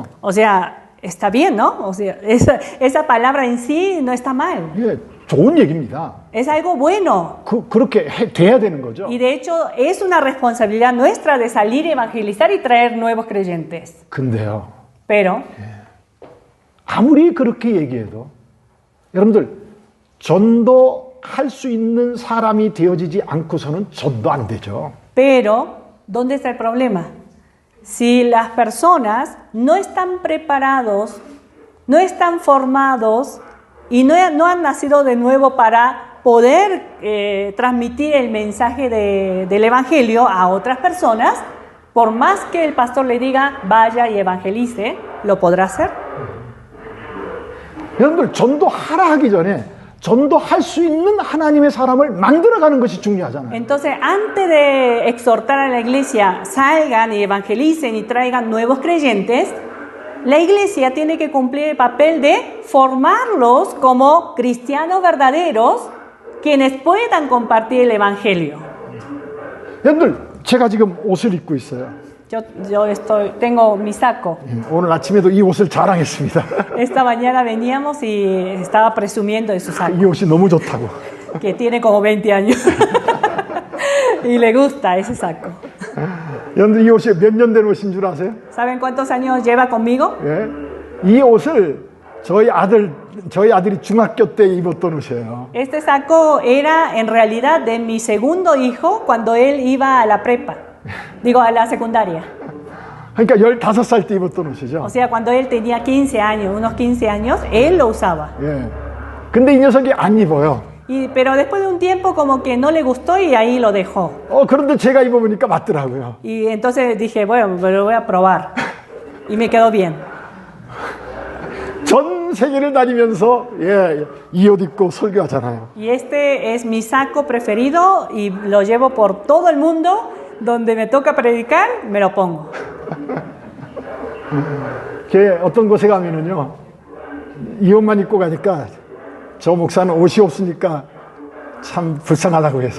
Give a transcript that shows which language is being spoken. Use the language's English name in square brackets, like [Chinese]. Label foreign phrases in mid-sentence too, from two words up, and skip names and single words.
[Spanish] O sea, está bien, ¿no? O sea, esa palabra en sí no está mal. [Korean] 예, 좋은 얘기입니다. [Spanish] Es algo bueno. [Korean] 그렇게 돼야 되는 거죠. [Spanish] Y de hecho es una responsabilidad nuestra de salir a evangelizar y traer nuevos creyentes. [Korean] 근데요, [Spanish] Pero [Korean] 아무리 그렇게 얘기해도 여러분들 전도할 수 있는 사람이 되어지지 않고서는 전도 안 되죠. [Spanish] Pero, ¿dónde está el problema? Si las personas no están preparados, no están formados y no han nacido de nuevo para poder transmitir el mensaje del Evangelio a otras personas, por más que el pastor le diga, vaya y evangelice, ¿lo podrá hacer? [Korean] 여러분들 전도하라 하기 전에 전도할 수 있는 하나님의 사람을 만들어가는 것이 중요하잖아요. [Spanish] Entonces, antes de exhortar a la iglesia, salgan y evangelicen y traigan nuevos creyentes, la iglesia tiene que cumplir el papel de formarlos como cristianos verdaderos, quienes puedan compartir el evangelio. [Korean] 여러분들 제가 지금 옷을 입고 있어요. [Spanish] Tengo mi saco. [Korean] 오늘 아침에도 이 옷을 자랑했습니다. [Spanish] Esta mañana veníamos y estaba presumiendo de su saco, [Korean] 이 옷이 너무 좋다고. [Spanish] que tiene como 20 años. Y le gusta ese saco. [Korean] 여러분들 이 옷이 몇 년 된 옷인 줄 아세요? [Spanish] ¿Saben cuántos años lleva conmigo? [Korean] 예? 이 옷을 저희 아들이 중학교 때 입었던 옷이에요. [Spanish] Este saco era en realidad de mi segundo hijo cuando él iba a la prepa, digo a la secundaria. [Korean] 그러니까 15살 때 입었던 옷이죠. [Spanish] O sea, cuando él tenía 15 años, unos 15 años, él lo usaba. [Korean] 예. 근데 이 녀석이 안 입어요. [Spanish] Pero después de un tiempo como que no le gustó y ahí lo dejó. [Korean] 그런데 제가 입어보니까 맞더라고요. [Spanish] Y entonces dije, bueno, lo voy a probar. Y me quedó bien. [Korean] 전 세계를 다니면서 이 옷 입고 설교하잖아요. [Spanish] Y este es mi saco preferido y lo llevo por todo el mundo. Donde me toca predicar, me lo pongo. [Korean] 어떤 곳에 가면은요, 이 옷만 입고 가니까 저 목사는 옷이 없으니까 참 불쌍하다고 해서.